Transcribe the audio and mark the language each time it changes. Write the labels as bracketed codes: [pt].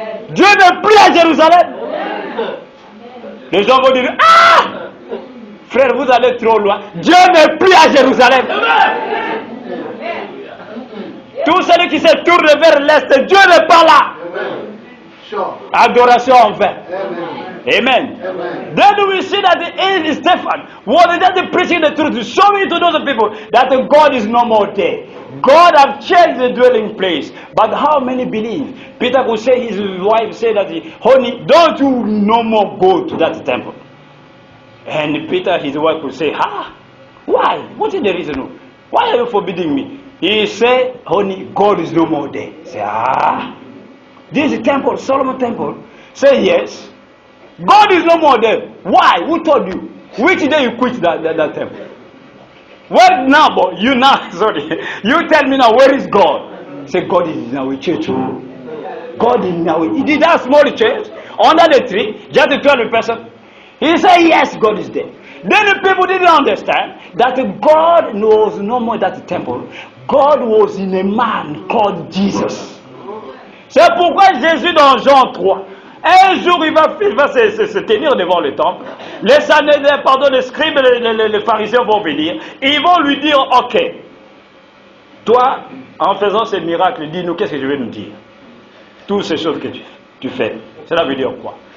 [fr] Dieu n'est plus à Jérusalem. Les gens vont dire, ah, frère, vous allez trop loin. Dieu n'est plus à Jérusalem. Tous ceux qui se tournent vers l'Est, Dieu n'est pas là. Adoration en vain. Amen. [en] Then we see that Stephen was just preaching the truth, showing to those people that God is no more there. God have changed the dwelling place. But how many believe? Peter could say, his wife said that, honey, don't you no more go to that temple? And Peter, his wife, would say, why? What is the reason? Why are you forbidding me? He said, honey, God is no more there. Say, this is the temple, Solomon temple. Say, yes. God is no more there. Why? Who told you? Which day you quit that temple? Well, now, but you now, sorry. You tell me now, where is God? Say, God is in our church. God is in our, he did that small church, under the tree, just 12 person. He said, yes, God is there. Then the people didn't understand that God was no more that temple. God was in a man called Jesus. [fr] C'est pourquoi Jésus dans Jean 3, un jour il va se tenir devant le temple. Les scribes et les pharisiens vont venir. Ils vont lui dire, ok, Toi, en faisant ces miracles, dis-nous qu'est-ce que je vais nous dire. Toutes ces choses que tu fais. Cela veut dire quoi?